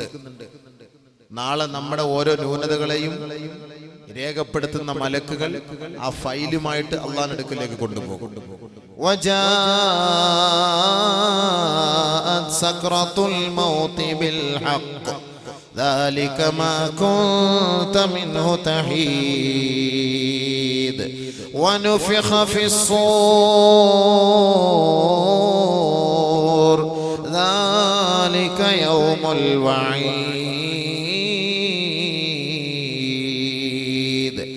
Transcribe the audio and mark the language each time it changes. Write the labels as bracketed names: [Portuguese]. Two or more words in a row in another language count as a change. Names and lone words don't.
[Malayalam] നാളെ നമ്മുടെ ഓരോ ന്യൂനതകളെയും രേഖപ്പെടുത്തുന്ന മലക്കുകൾ ആ ഫൈലുമായിട്ട് അള്ളാഹുവിന്റെ അടുക്കലേക്ക് കൊണ്ടുപോകും. [Arabic] وجاءت سكرة الموت بالحق ذلك ما كنت منه تحيد ونفخ في الصور ذلك يوم الوعيد